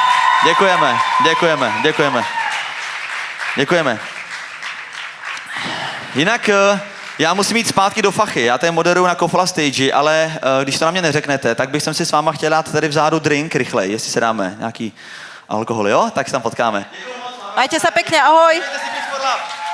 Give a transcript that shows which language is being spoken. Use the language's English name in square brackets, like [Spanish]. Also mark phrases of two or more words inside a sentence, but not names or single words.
[Czech] Děkujeme. Jinak já musím jít zpátky do fachy. Já tady moderuju na Kofla Stage, ale když to na mě neřeknete, tak bych si s váma chtěl dát tady vzadu drink rychlej, jestli se dáme nějaký alkohol, jo? Tak se tam potkáme. [Slovak] Majte sa pekne, ahoj. Majte si Beats for Love.